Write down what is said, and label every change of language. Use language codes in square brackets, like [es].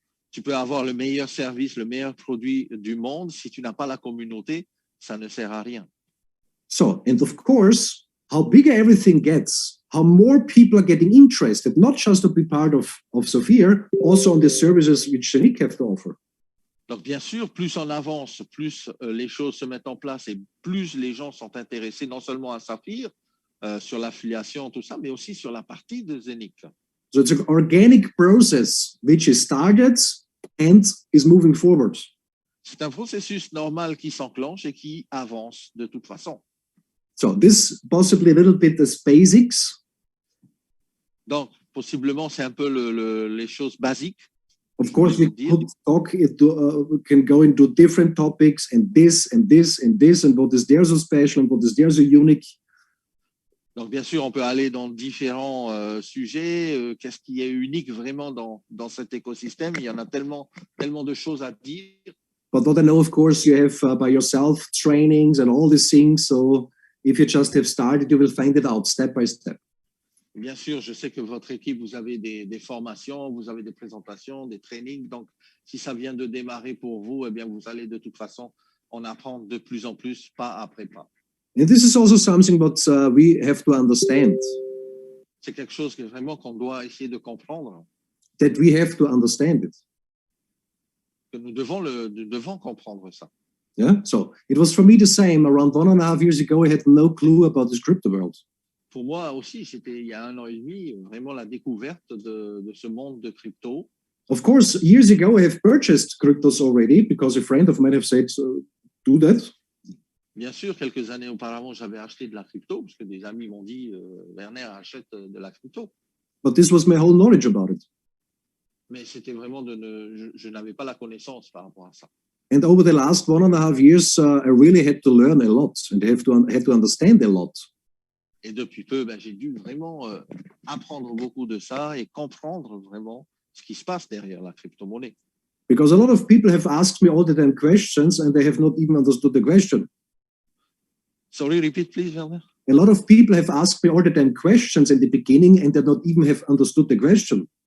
[fr] Tu peux avoir le meilleur service, le meilleur produit du monde. Si tu n'as pas la communauté, ça ne sert à rien. [en] So, and of course, how bigger everything gets, how more people are getting interested, not just to be part of Sophia, also on the services which Zenix have to offer. [fr] Donc, bien sûr, plus on avance, plus les choses se mettent en place et plus les gens sont intéressés non seulement à Saphir, sur l'affiliation, tout ça, mais aussi sur la partie de Zenix. [en] So it's an organic process which is started and is moving forward. [fr] C'est un processus normal qui s'enclenche et qui avance de toute façon. [en] So this possibly a little bit as basics. [fr] Donc, possiblement, c'est un peu les choses basiques. [en] Of course, we could talk can go into different topics and this and this and this and what is there so special and what is there so unique. [fr] Donc, bien sûr, on peut aller dans différents sujets. Qu'est-ce qui est unique vraiment dans cet écosystème? Il y en a tellement de choses à dire. [en] But what I know, of course, you have by yourself trainings and all these things. So if you just have started, you will find it out step by step. [fr] Bien sûr, je sais que votre équipe, vous avez des formations, vous avez des présentations, des trainings. Donc, si ça vient de démarrer pour vous, eh bien, vous allez de toute façon en apprendre de plus en plus, pas après pas. [en] And this is also something what we have to understand. [fr] C'est quelque chose que vraiment qu'on doit essayer de comprendre. [en] That we have to understand it. [fr] Que nous devons comprendre ça. [en] Yeah. So it was for me the same. Around 1.5 years ago, I had no clue about this crypto world. [fr] Pour moi aussi, c'était il y a 1 an et demi, vraiment la découverte de ce monde de crypto. [en] Of course, years ago, I have purchased cryptos already because a friend of mine have said, do that. [fr] Bien sûr, quelques années auparavant, j'avais acheté de la crypto parce que des amis m'ont dit Werner achète de la crypto. [en] But this was my whole knowledge about it. [fr] Mais c'était vraiment je n'avais pas la connaissance par rapport à ça. [en] And over the last 1.5 years, I really had to learn a lot and had to understand a lot. [fr] Et depuis peu, j'ai dû vraiment apprendre beaucoup de ça et comprendre vraiment ce qui se passe derrière la crypto-monnaie. [en] Because a lot of people have asked me all the time questions and they have not even understood the question. Sorry, repeat please, Werner. A lot of people have asked me all the time questions in the beginning and they not even have understood the question.